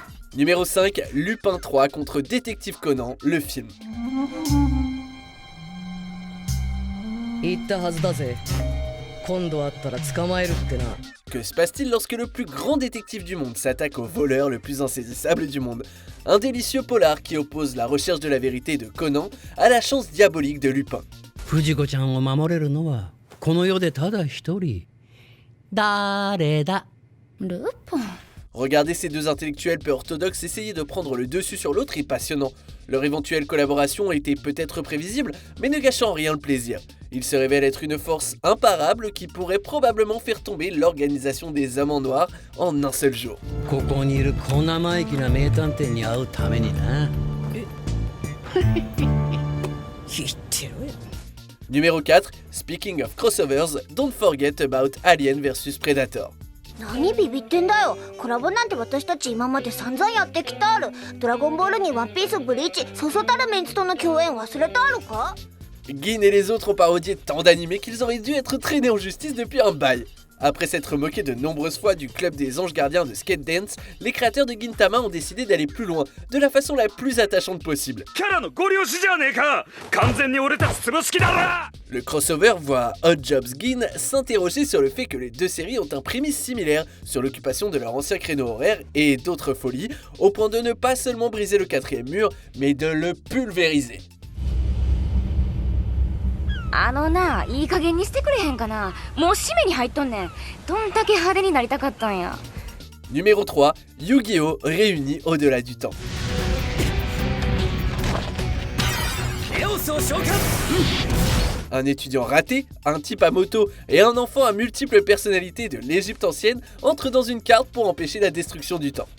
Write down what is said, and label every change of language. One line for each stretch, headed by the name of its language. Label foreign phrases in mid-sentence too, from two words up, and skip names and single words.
French: Numéro 5, Lupin 3 contre Détective Conan, le film.
Japanese: 言ったはずだぜ。今度会ったら捕まえるってな。
French: Que se passe-t-il lorsque le plus grand détective du monde s'attaque au voleur le plus insaisissable du monde? Un délicieux polar qui oppose la recherche de la vérité de Conan à la chance diabolique de Lupin.
Japanese: 藤子ちゃんを守れるのはこの世でただ一人。誰だ？ルパン。
French: Regardez ces deux intellectuels peu orthodoxes essayer de prendre le dessus sur l'autre est passionnant. Leur éventuelle collaboration était peut-être prévisible, mais ne gâchant en rien le plaisir. Ils se révèlent être une force imparable qui pourrait probablement faire tomber l'organisation des hommes en noir en un seul jour.
Japanese: ここにいる小生意気な名探偵に会うためにな。言ってろよ。
French: Numéro 4,
English: speaking of crossovers, don't forget about Alien vs Predator.
Japanese: 何ビビってんだよ。コラボなんて私たち今まで散々やってきたある。ドラゴンボールにワンピース、ブリーチ、そうそうたるメンツとの共演忘れたあるか？
French: Gin et les autres ont parodié tant d'animés qu'ils auraient dû être traînés en justice depuis un bail. Après s'être moqués de nombreuses fois du club des anges gardiens de Skate Dance, les créateurs de Gintama ont décidé d'aller plus loin, de la façon la plus attachante possible. Le crossover voit Odd Jobs Gin s'interroger sur le fait que les deux séries ont un prémisse similaire sur l'occupation de leur ancien créneau horaire et d'autres folies, au point de ne pas seulement briser le quatrième mur, mais de le pulvériser.
Japanese: いい加減にしてくれへんかな。もう締めに入っとんねん。どんだけ派手になりたかったんや。
French: Numéro 3, Yu-Gi-Oh! Réunis au-delà du temps. Un étudiant raté, un type à moto et un enfant à multiples personnalités de l'Égypte ancienne entrent dans une carte pour empêcher la destruction du temps.